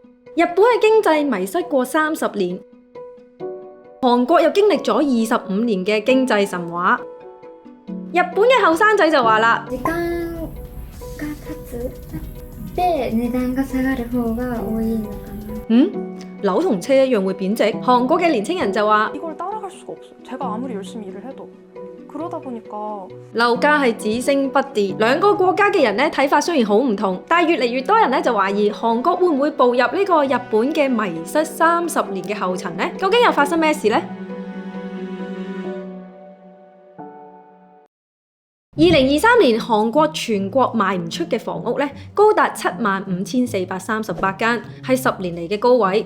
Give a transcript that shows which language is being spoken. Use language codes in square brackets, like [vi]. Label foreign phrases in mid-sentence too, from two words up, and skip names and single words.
[yue] 日本嘅經濟迷失過30年，韓國又經歷咗25年嘅經濟神話。日本嘅後生仔就話啦， [ja] 時間が経って値段が下がる方が多いのかな。 [yue] 樓同車一樣會貶值。韓國嘅年輕人就話， [ko] 이걸 따라갈 수가 없어. 제가 아무리 열심히 일을 해도. 그러다 보니까 [yue] 樓價係只升不跌。兩個國家嘅人咧睇法雖然好唔同，但係越嚟越多人咧就懷疑韓國會唔會步入呢個日本嘅迷失30年嘅後塵呢？究竟又發生咩事呢？2023年韓國全國賣唔出嘅房屋咧，高達75,438間，係10年嚟嘅高位。